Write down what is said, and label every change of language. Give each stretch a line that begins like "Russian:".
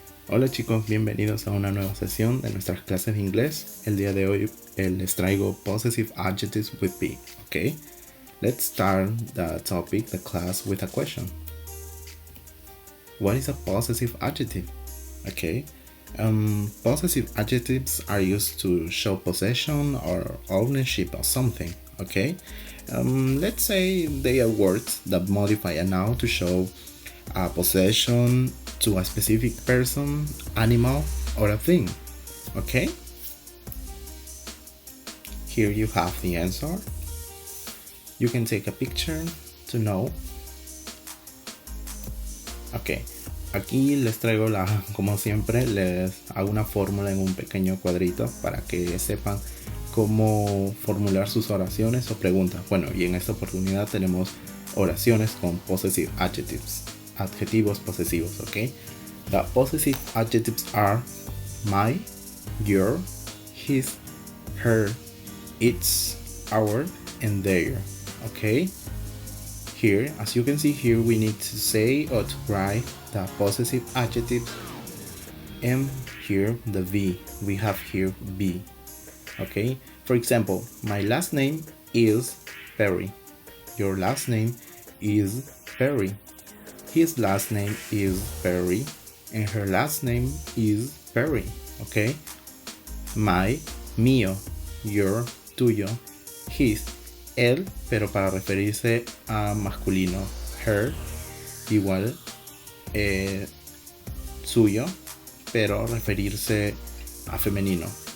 Spanish: Hola chicos, bienvenidos a una nueva sesión de nuestras clases de inglés. El día de hoy les traigo
English: possessive adjectives with be,
Spanish: okay?
English: Let's start the topic, the class, with a question. What is a possessive adjective? Okay. Possessive adjectives are used to show possession or ownership of something, okay? Let's say they are words that modify a noun to show a possession to a specific person, animal, or a thing, okay? Here you have the answer. You can take a picture to know.
Spanish: Ok, aquí les traigo como siempre, les hago una fórmula en un pequeño cuadrito para que sepan cómo formular sus oraciones o preguntas. Bueno, y en esta oportunidad tenemos oraciones con possessive adjectives, adjetivos posesivos, ok?
English: The possessive adjectives are my, your, his, her, its, our, and their, okay? Here, as you can see here, we need to say or to write the possessive adjective, and here the be. We have here be, okay? For example, my last name is Perry. Your last name is Perry. His last name is Perry, and her last name is Perry, okay?
Spanish: My, mío, your, tuyo, his, él, pero para referirse a masculino. Her, igual, suyo, pero referirse a femenino.